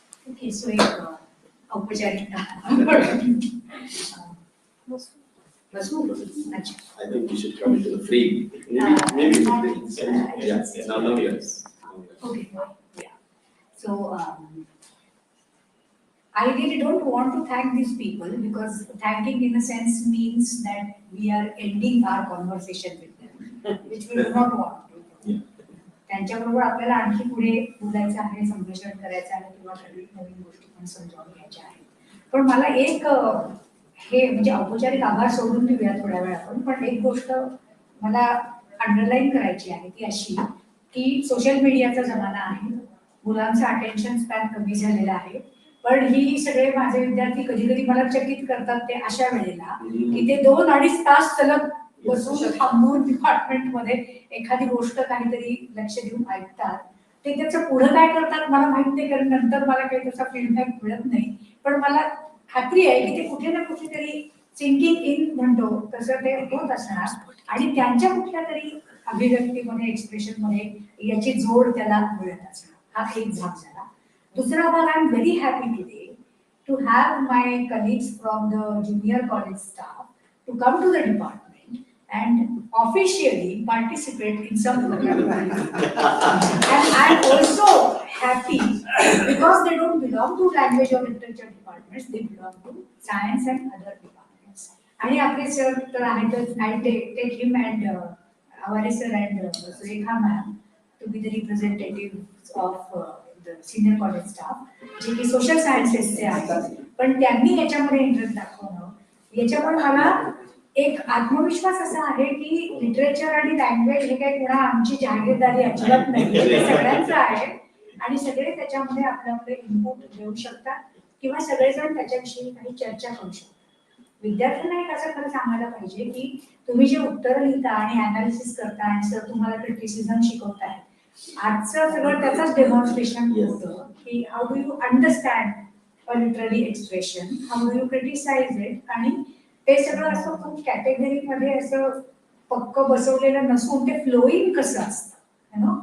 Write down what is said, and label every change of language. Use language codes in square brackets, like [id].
[en] Okay, so [mr] एक औपचारिक अच्छा. [en] I think we should come to the frame. Maybe now yes. Okay, yeah. So I really don't want to thank these people, because thanking in a sense means that we are ending our conversation with them, which we do not want to. [mr] त्यांच्याबरोबर आपल्याला आणखी पुढे बोलायचं आहे, संभाषण करायचं आहे किंवा काही नवीन गोष्टी पण समजावून घ्यायच्या आहेत. पण मला एक हे म्हणजे औपचारिक आभार सोडून देऊया थोड्या वेळ आपण, पण एक गोष्ट मला अंडरलाईन करायची आहे ती अशी की सोशल मीडियाचा जमाना आहे, मुलांचा अटेन्शन स्पॅन कमी झालेला आहे, पण ही सगळे माझे विद्यार्थी कधी कधी मला चकित करतात ते अशा वेळेला की ते 2-2.5 तास सलग बसून थांबून डिपार्टमेंटमध्ये एखादी गोष्ट काहीतरी लक्ष देऊन ऐकतात. ते त्याचं पुढं काय करतात मला माहित नाही, कारण नंतर मला काही त्याचा फीडबॅक मिळत नाही. पण मला खात्री आहे की ते कुठे ना कुठेतरी सिंकिंग इन म्हणतो तसं ते होत असणार, आणि त्यांच्या कुठल्या तरी अभिव्यक्तीमध्ये एक्सप्रेशनमध्ये याची जोड त्याला मिळत असणार. हा एक भाग झाला. [en] दुसरा भाग, I am very happy today to have my colleagues from the junior college staff to come to the department and officially participate in some program. And I'm also happy because they don't belong to language or literature departments, they belong to science and other departments. And [mr] आपले sir तर आहेतच, [en] I take him and our sir and Rekha ma'am to be the representatives of the senior college staff, [mr] जे की social sciences चे आहेत. पण त्यांनी याच्यामध्ये इंटरेस्ट दाखवणं, याच्यामुळे मला एक आत्मविश्वास असा आहे की लिटरेचर आणि लँग्वेज हे काही कोणा आमची जागीरदारी अजिबात नाही, ते सगळ्यांचं आहे आणि सगळे त्याच्यामध्ये आपलं आपले इनपुट देऊ शकतात किंवा सगळेजण त्याच्याविषयी काही चर्चा करू शकतात. विद्यार्थ्यांना एक असं खरं सांगायला पाहिजे की तुम्ही जे उत्तर लिहिता आणि अनालिसिस करता आणि सर तुम्हाला क्रिटिसिझम शिकवताय, आजचं सगळं त्याचाच डेमॉन्स्ट्रेशन होतं की [en] how do you understand a literary expression, how do you criticise it, [mr] आणि ते सगळं असं खूप कॅटेगरीमध्ये असं पक्क बसवलेलं नसून ते फ्लोईंग कसं असतं, [en] You know.